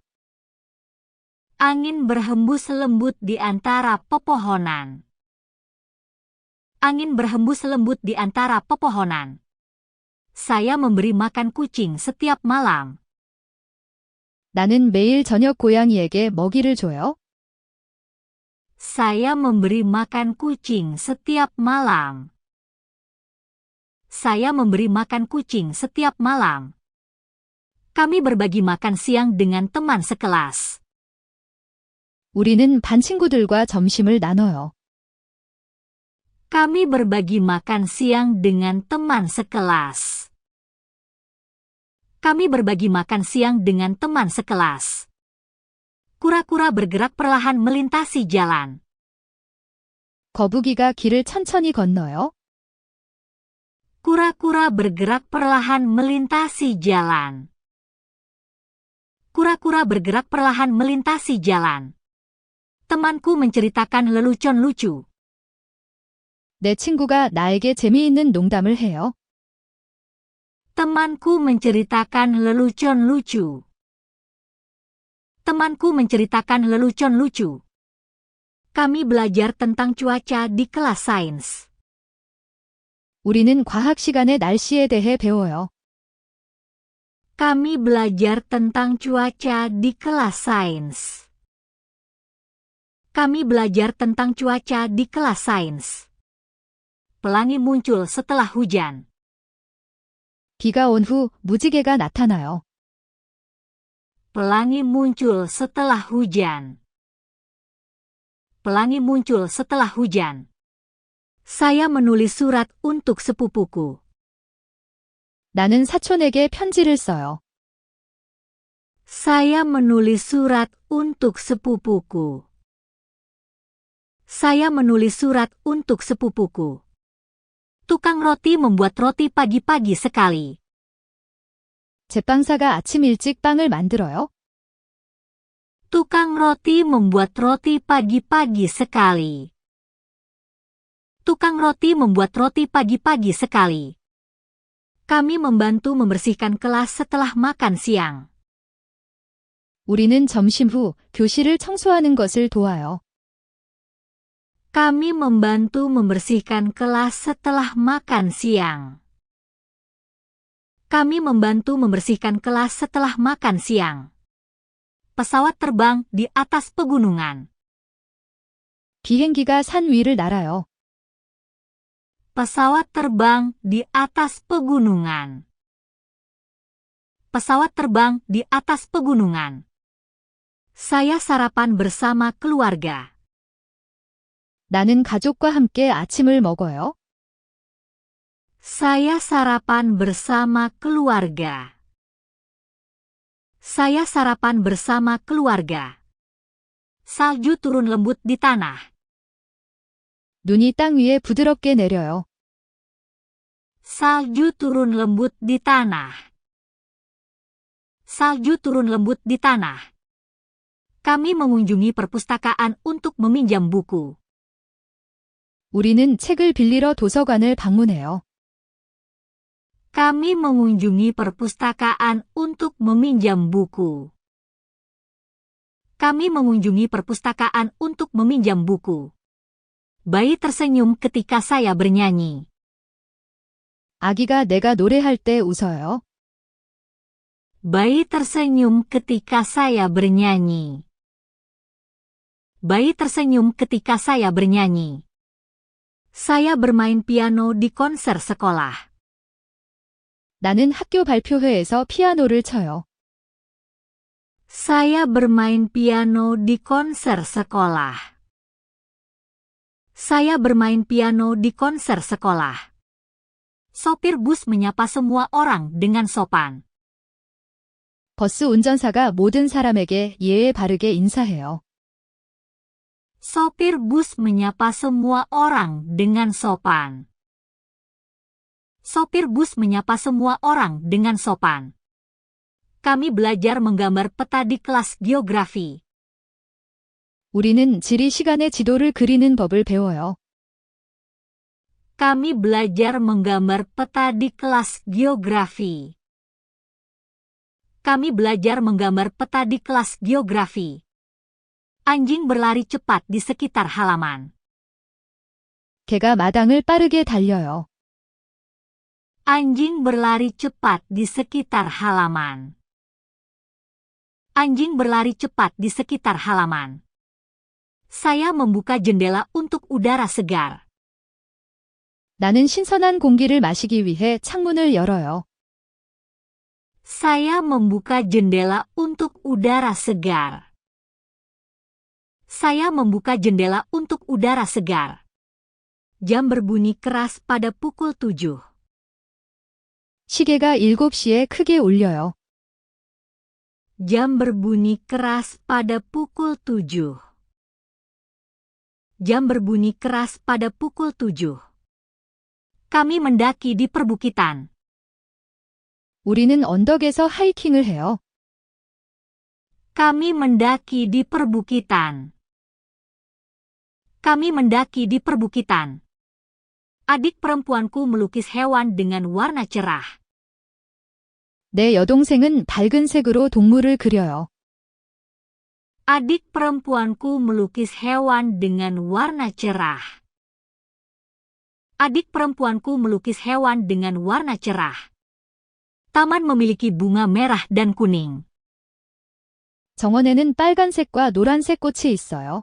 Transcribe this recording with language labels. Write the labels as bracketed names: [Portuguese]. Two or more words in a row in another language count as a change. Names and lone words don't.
[Indonesian] Angin berhembus lembut di antara pepohonan. Angin berhembus lembut di antara pepohonan. Saya memberi makan kucing setiap malam. [Korean] 나는 매일 저녁 고양이에게 먹이를 줘요. [Indonesian] Saya memberi makan kucing setiap malam. Saya memberi makan kucing setiap malam. Kami berbagi makan siang dengan teman sekelas. [Korean] 우리는 반 친구들과 점심을 나눠요. [Indonesian] Kami berbagi makan siang dengan teman sekelas. Kami berbagi makan siang dengan teman sekelas. Kura-kura bergerak perlahan melintasi jalan. [Korean] 거북이가 길을 천천히 건너요. [Indonesian] Kura-kura bergerak perlahan melintasi jalan. Kura-kura bergerak perlahan melintasi jalan. Temanku menceritakan lelucon lucu. [Korean] 내 친구가 나에게 재미있는 농담을 해요. [Indonesian] Temanku menceritakan lelucon lucu. Temanku menceritakan lelucon lucu. Kami belajar tentang cuaca di kelas sains. [Korean] 우리는 과학 시간에 날씨에 대해 배워요. [Indonesian] Kami belajar tentang cuaca di kelas sains. Kami belajar tentang cuaca di kelas sains. Pelangi muncul setelah hujan. [Korean] 비가 온 후 무지개가 나타나요. [Indonesian] Pelangi muncul setelah hujan. Pelangi muncul setelah hujan. Saya menulis surat untuk sepupuku. [Korean] 나는 사촌에게 편지를 써요. [Indonesian] Saya menulis surat untuk sepupuku. Saya menulis surat untuk sepupuku. Tukang roti membuat roti pagi-pagi sekali. [Korean] 제빵사가 아침 일찍 빵을 만들어요. [Indonesian] Tukang roti membuat roti pagi-pagi sekali. Tukang roti membuat roti pagi-pagi sekali. Kami membantu membersihkan kelas setelah makan siang. [Korean] 우리는 점심 후 교실을 청소하는 것을 도와요. [Indonesian] Kami membantu membersihkan kelas setelah makan siang. Kami membantu membersihkan kelas setelah makan siang. Pesawat terbang di atas pegunungan. [Korean] 비행기가 산 위를 날아요. [Indonesian] Pesawat terbang di atas pegunungan. Pesawat terbang di atas pegunungan. Saya sarapan bersama keluarga. [Korean] 나는 가족과 함께 아침을 먹어요. [Indonesian] Saya sarapan bersama keluarga. Saya sarapan bersama keluarga. Salju turun lembut di tanah. [Korean] 눈이 땅 위에 부드럽게 내려요. [Indonesian] Salju turun lembut di tanah. Salju turun lembut di tanah. Kami mengunjungi perpustakaan untuk meminjam buku. [Korean] 우리는 책을 빌리러 도서관을 방문해요. [Indonesian] Kami mengunjungi perpustakaan untuk meminjam buku. Kami mengunjungi perpustakaan untuk meminjam buku. Bayi tersenyum ketika saya bernyanyi. [Korean] 아기가 내가 노래할 때 웃어요. [Indonesian] Bayi tersenyum ketika saya bernyanyi. Bayi tersenyum ketika saya bernyanyi. Saya bermain piano di konser sekolah. [Korean] 나는 학교 발표회에서 피아노를 쳐요. [Indonesian] Saya bermain piano di konser sekolah. Saya bermain piano di konser sekolah. Sopir bus menyapa semua orang dengan sopan. [Korean] 버스 운전사가 모든 사람에게 예의 바르게 인사해요. [Indonesian] Sopir bus menyapa semua orang dengan sopan. Sopir bus menyapa semua orang dengan sopan. Kami belajar menggambar peta di kelas geografi. [Korean] 우리는 지리 시간의 지도를 그리는 법을 배워요. [Indonesian] Kami belajar menggambar peta di kelas geografi. Kami belajar menggambar peta di kelas geografi. Anjing berlari cepat di sekitar halaman. [Korean] 개가 마당을 빠르게 달려요. [Indonesian] Anjing berlari cepat di sekitar halaman. Anjing berlari cepat di sekitar halaman. Saya membuka jendela untuk udara segar. [Korean] 나는 신선한 공기를 마시기 위해 창문을 열어요. [Indonesian] Saya membuka jendela untuk udara segar. Saya membuka jendela untuk udara segar. Jam berbunyi keras pada pukul 7. [Korean] 시계가 7시에 크게 울려요. [Indonesian] Jam berbunyi keras pada pukul 7. Jam berbunyi keras pada pukul 7. Kami mendaki di perbukitan. [Korean] 우리는 언덕에서 하이킹을 해요. [Indonesian] Kami mendaki di perbukitan. Kami mendaki di perbukitan. Adik perempuanku melukis hewan dengan warna cerah. [Korean] 내 여동생은 밝은 색으로 동물을 그려요. [Indonesian] Adik perempuanku melukis hewan dengan warna cerah. Adik perempuanku melukis hewan dengan warna cerah. Taman memiliki bunga merah dan kuning. [Korean] 정원에는 빨간색과 노란색 꽃이 있어요.